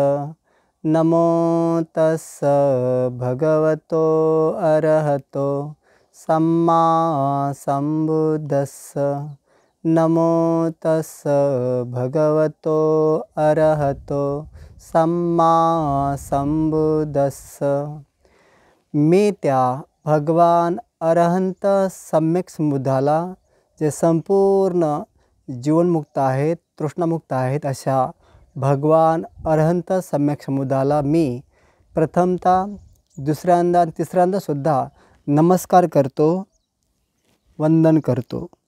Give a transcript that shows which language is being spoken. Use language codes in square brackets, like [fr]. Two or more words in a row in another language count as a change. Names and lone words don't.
[pi] नमो तस्स भगवतो अरहतो सम्मा संबुद्दस्स। नमो तस्स भगवतो अरहतो सम्मा संबुद्दस्स। [mr] मी त्या भगवान अरहंत सम्यक संबुद्धाला, जे संपूर्ण जीवनमुक्त आहेत, तृष्णामुक्त आहेत, अशा भगवान अरहंत सम्यक संबुद्धाला मी प्रथमतः, दुसऱ्यांदा, तिसऱ्यांदा सुद्धा नमस्कार करतो, वंदन करतो।